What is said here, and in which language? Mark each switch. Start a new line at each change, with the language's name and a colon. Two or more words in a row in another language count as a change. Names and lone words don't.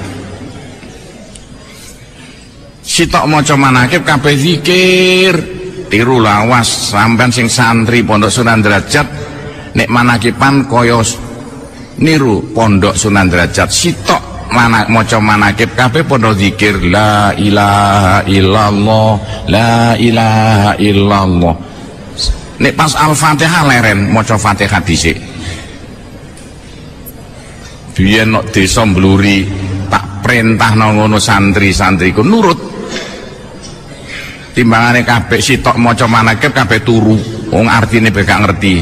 Javanese: Sitok maca manakib kabeh zikir, tiru lawas sampean sing santri pondok Sunan Derajat nek manakiban kaya niru pondok Sunan Derajat. Sitok maca manakib kabeh padha zikir
Arabic: لا إله إلا الله، لا إله إلا الله.
Javanese: Nek pas Al-Fatihah leren maca Fatihah dhisik. Biyen nek desa Mbluri tak perintahno ngono santri-santriku nurut. Timbangane kabeh sitok maca manakib kabeh turu, wong artine gak ngerti.